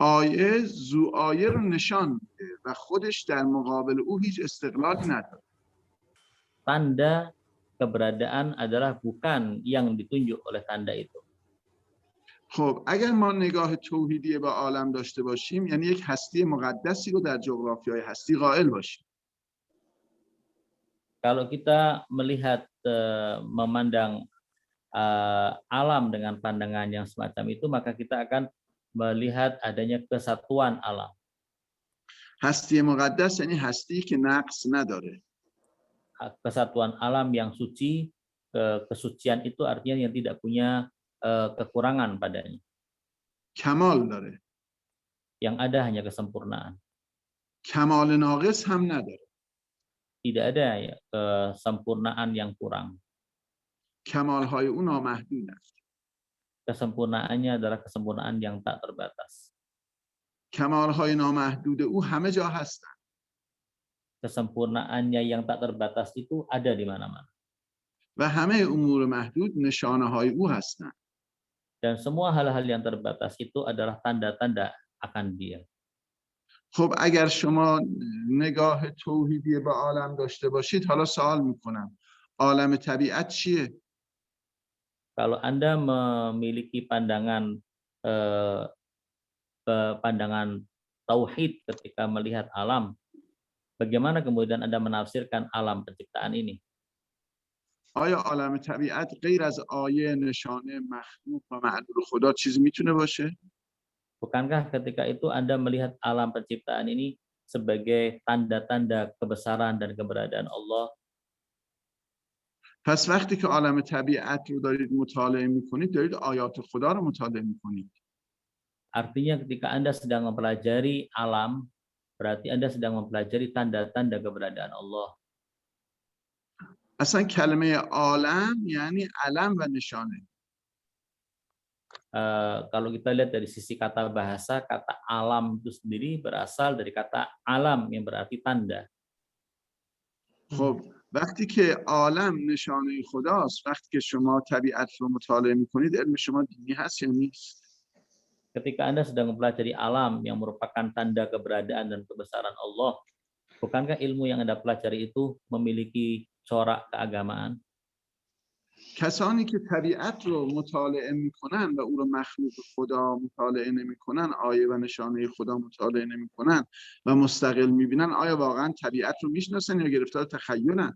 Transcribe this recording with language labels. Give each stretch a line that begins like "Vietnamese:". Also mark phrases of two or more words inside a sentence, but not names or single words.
Persian: آیه ذو آیه رو نشان میده و خودش در مقابل او هیچ استقلالی نداره.
Indonesian: Tanda keberadaan adalah bukan yang ditunjuk oleh tanda itu.
Persian: خب اگر ما نگاه توحیدی به عالم داشته باشیم یعنی یک هستی مقدسی رو در جغرافیای هستی قائل باشیم.
Indonesian: Kalau kita melihat memandang alam dengan pandangan yang semacam itu, maka kita akan melihat adanya kesatuan alam.
Persian: هستی مقدس یعنی هستی که نقص نداره.
Indonesian: Kesatuan alam yang suci, kesucian itu artinya yang tidak punya kekurangan padanya.
Persian: کمال داره.
Indonesian: Yang ada hanya kesempurnaan.
Persian: کمال ناقص هم نداره.
Indonesian: Tidak ada ya, kesempurnaan yang kurang.
Persian: کمالهای او نامحدود است.
Indonesian: Kesempurnaannya adalah kesempurnaan yang tak terbatas.
Persian: کمالهای نامحدود او همه جا هستند.
Indonesian: Kesempurnaannya yang tak terbatas itu ada di mana-mana.
Persian: و همه امور محدود نشانه های او هستند.
Indonesian: Dan semua hal-hal yang terbatas itu adalah tanda-tanda akan dia.
Persian: خب اگر شما نگاه توحیدی به عالم داشته باشید حالا سوال میکنم عالم طبیعت چیه؟
Indonesian: Kalau Anda memiliki pandangan tauhid ketika melihat alam, bagaimana kemudian Anda menafsirkan alam penciptaan ini?
Persian: آیا عالم طبیعت غیر از آیه نشانه مخلوق و معلول خدا چیزی میتونه باشه؟
Indonesian: Bukankah ketika itu Anda melihat alam penciptaan ini sebagai tanda-tanda kebesaran dan keberadaan Allah?
Persian: پس وقتی که عالم طبیعت رو دارید مطالعه میکنید دارید آیات خدا رو مطالعه میکنید.
Indonesian: Artinya ketika Anda sedang mempelajari alam, berarti Anda sedang mempelajari tanda-tanda keberadaan Allah.
Persian: اصلا کلمه عالم یعنی علم و نشانه.
Indonesian: Kalau kita lihat dari sisi kata bahasa, kata alam itu sendiri berasal dari kata alam yang berarti tanda.
Persian: خب وقتی که عالم نشانه خداست، وقتی که شما طبیعت رو مطالعه میکنید علم شما دینی هست یا نیست؟
Indonesian: Ketika Anda sedang mempelajari alam yang merupakan tanda keberadaan dan kebesaran Allah, bukankah ilmu yang Anda pelajari itu memiliki corak keagamaan?
Persian: کسانی که طبیعت رو مطالعه میکنن و او رو مخلوق خدا مطالعه نمیکنن، آیه و نشانه خدا مطالعه نمیکنن و مستقل میبینن، آیا واقعا طبیعت رو میشناسن یا گرفتار تخیلن؟